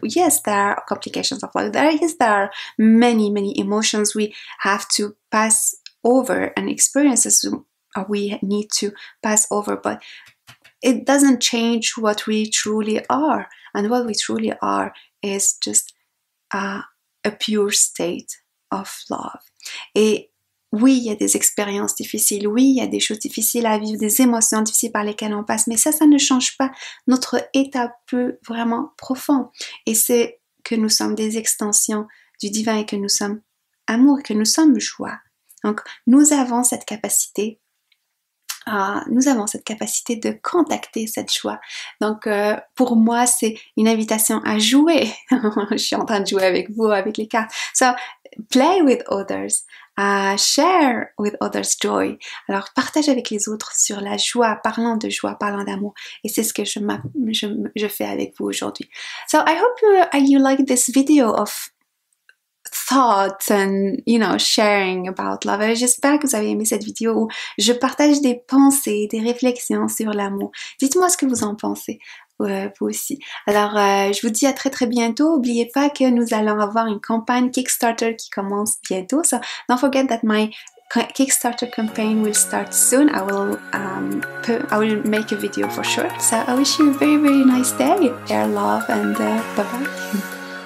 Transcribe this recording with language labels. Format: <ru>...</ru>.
<en>Yes, there are complications of life. There are many emotions we have to pass over and experiences we need to pass over, but it doesn't change what we truly are. And what we truly are is just a pure state of love.</en> <fr>Et oui, il y a des expériences difficiles, oui, il y a des choses difficiles à vivre, des émotions difficiles par lesquelles on passe, mais ça ne change pas notre état peu vraiment profond. Et c'est que nous sommes des extensions du divin et que nous sommes amour, que nous sommes joie. Donc, nous avons cette capacité de contacter cette joie. Donc, pour moi, c'est une invitation à jouer. Je suis en train de jouer avec vous, avec les cartes.</fr> <en>So, play with others. Share with others joy.</en> <fr>Alors, partage avec les autres sur la joie, parlant de joie, parlant d'amour. Et c'est ce que je fais avec vous aujourd'hui.</fr> <en>So, I hope you like this video of thoughts and, sharing about love.</en> <fr>J'espère que vous avez aimé cette vidéo où je partage des pensées, des réflexions sur l'amour. Dites-moi ce que vous en pensez, vous aussi. Alors, je vous dis à très bientôt. N'oubliez pas que nous allons avoir une campagne Kickstarter qui commence bientôt.</fr> <en>So, don't forget that my Kickstarter campaign will start soon. I will make a video for sure. So, I wish you a very nice day. Air love and bye-bye.</en>